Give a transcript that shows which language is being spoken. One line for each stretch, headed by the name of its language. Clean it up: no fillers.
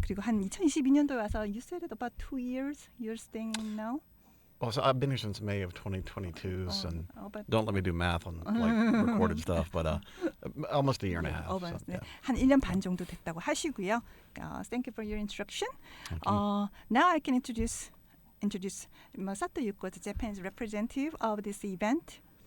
Korean: 그리고 한 2022년도에 와서
English: you said it about 2 years you're staying now? Well, so I've been here since May of 2022, and don't let me do math on like recorded stuff, but almost a year and a half. So, yeah.
Korean: 한 1년 반 정도 됐다고 하시고요.
English: Thank you for your introduction. Now I can introduce Sato Yuko, the Japanese representative of this event.